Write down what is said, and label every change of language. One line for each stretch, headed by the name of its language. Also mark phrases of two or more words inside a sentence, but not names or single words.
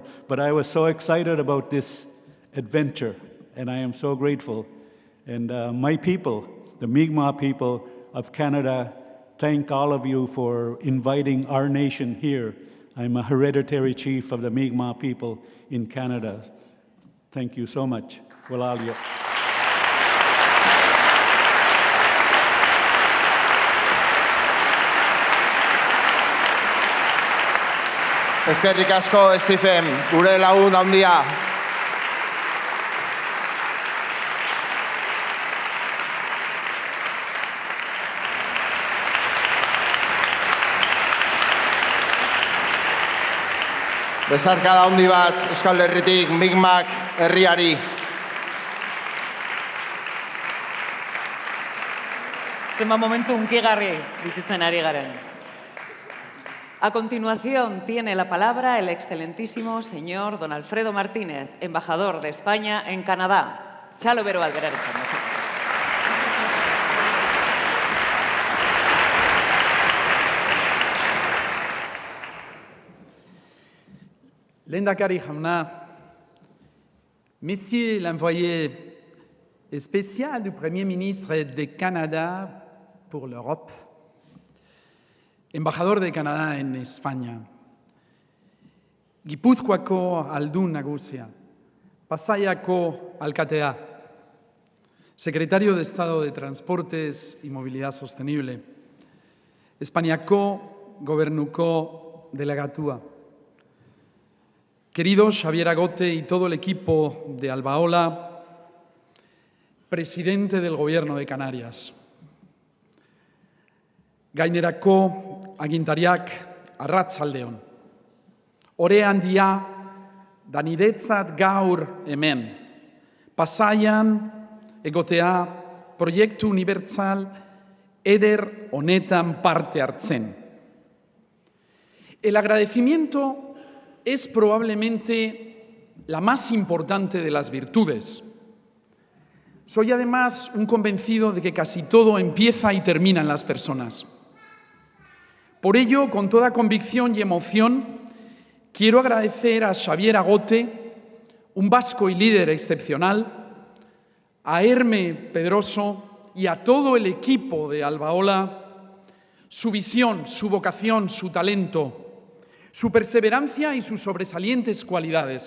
English: But I was so excited about this adventure, and I am so grateful. And my people, the Mi'kmaq people of Canada, thank all of you for inviting our nation here. I'm a hereditary chief of the Mi'kmaq people in Canada. Thank you so much. Walalia.
Basque: Eskerrik asko, Stephen, gure lagun handia. Besarkada handi bat Euskal Herritik Mi'kmaq herriari. Zenba momentu hunkigarri bizitzen ari garen.
Spanish: A continuación tiene la palabra el excelentísimo señor don Alfredo Martínez, embajador de España en Canadá.
Basque: Txalo bero bat beraretzen, mesedez. Lehendakari jauna,
French: Monsieur l'envoyé spécial du Premier ministre de Canadá pour l'Europe,
Spanish: embajador de Canadá en España,
Basque: Gipuzkoako aldun nagusia, Pasaiako alkatea,
Spanish: secretario de Estado de Transportes y Movilidad Sostenible,
Basque: Espainiako gobernuko delegatua,
Spanish: querido Xavier Agote y todo el equipo de Albaola, presidente del Gobierno de Canarias,
Basque: gainerako agintariak arratsaldeon, ore handia da niretzat gaur hemen, Pasaian egotea proiektu unibertsal eder honetan parte hartzen.
Spanish: El agradecimiento es probablemente la más importante de las virtudes. Soy además un convencido de que casi todo empieza y termina en las personas. Por ello, con toda convicción y emoción, quiero agradecer a Xavier Agote, un vasco y líder excepcional, a Herme Pedroso y a todo el equipo de Albaola, su visión, su vocación, su talento, su perseverancia y sus sobresalientes cualidades.